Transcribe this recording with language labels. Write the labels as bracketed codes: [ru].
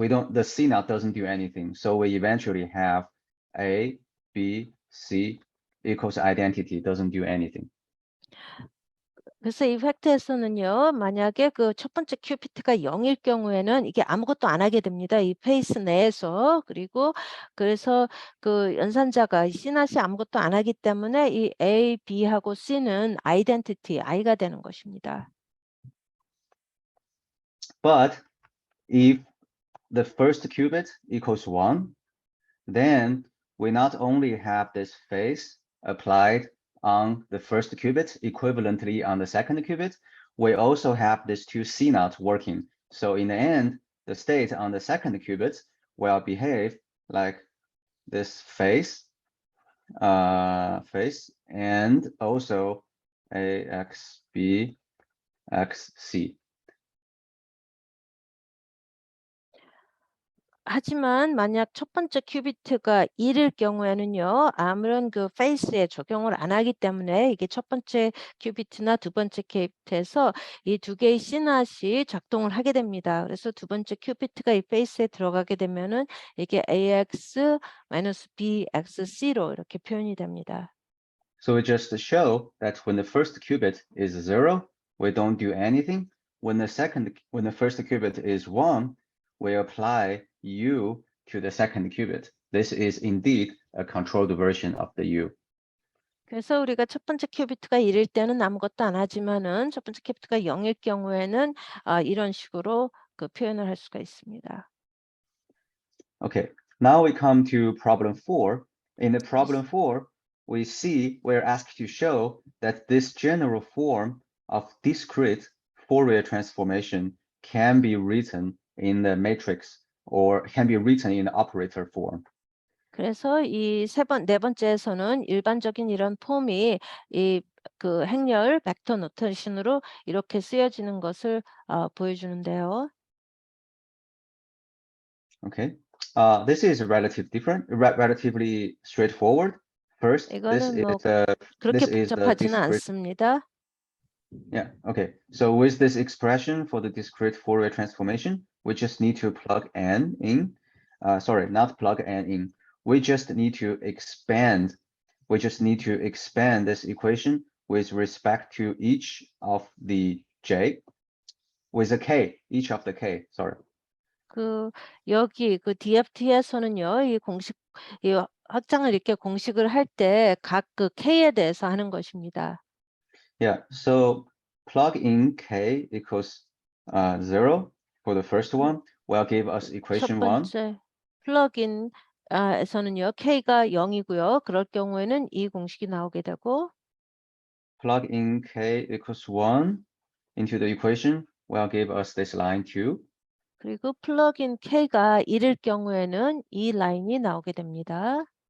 [en] The CNOT doesn't do anything. So we eventually have A, B, C equals identity doesn't do anything. [ko] 그래서 이 팩트에서는요, 만약에 그 첫 번째 큐비트가 0일 경우에는 이게 아무것도 안 하게 됩니다. 이 페이스 내에서. 그리고 그래서 그 연산자가 CNOT이 아무것도 안 하기 때문에 이 A, B하고 C는 아이덴티티, I가 되는 것입니다. [en] But if the first qubit equals 1, then we not only have this phase applied on the first qubit equivalently on the second qubit, we also have this two CNOT working. So in the end, the state on the second qubit will behave like this phase, and also AX, B, X, C. [ko] 하지만 만약 첫 번째 큐비트가 1일 경우에는요, 아무런 그 페이스에 적용을 안 하기 때문에 이게 첫 번째 큐비트나 두 번째 큐비트에서 이 두 개의 CNOT이 작동을 하게 됩니다. 그래서 두 번째 큐비트가 이 페이스에 들어가게 되면은 이게 AX-BXC로 이렇게 표현이 됩니다. [en] So we just show that when the first qubit is 0, we don't do anything. When the first qubit is 1, we apply U to the second qubit. This is indeed a controlled version of the U. [ko] 그래서 우리가 첫 번째 큐비트가 1일 때는 아무것도 안 하지만은 첫 번째 큐비트가 0일 경우에는 이런 식으로 그 표현을 할 수가 있습니다. [en] Okay, now we come to problem 4. In the problem 4, we see we're asked to show that this general form of discrete Fourier transformation can be written in the matrix or can be written in the operator form. [ko] 그래서 네 번째에서는 일반적인 이런 폼이 이 그 행렬 벡터 노테이션으로 이렇게 쓰여지는 것을 보여주는데요. [en] Okay, this is relatively straightforward. First, this [ko] 이거는 뭐 [en] is [ko] 그렇게 [en] this is the [ko] 복잡하지는 [en] discrete. [ko] 않습니다. [en] Yeah, okay. So with this expression for the discrete Fourier transformation, we just need to plug n in. Sorry, not plug n in. We just need to expand this equation with respect to each of the j with a k, each of the k, sorry. [ko] 여기 DFT에서는요, 이 공식, 이 확장을 이렇게 공식을 할 때 각 K에 대해서 하는 것입니다. [en] Yeah, so plug in K equals 0 for the first one will give us [ko] 첫 [en] equation 1. [ko] 번째 플러긴 에서는요, K가 0이고요. 그럴 경우에는 이 공식이 나오게 되고, [en] Plug in K equals 1 into the equation will give us this line 2. [ko] 그리고 플러긴 K가 1일 경우에는 이 라인이 나오게 됩니다.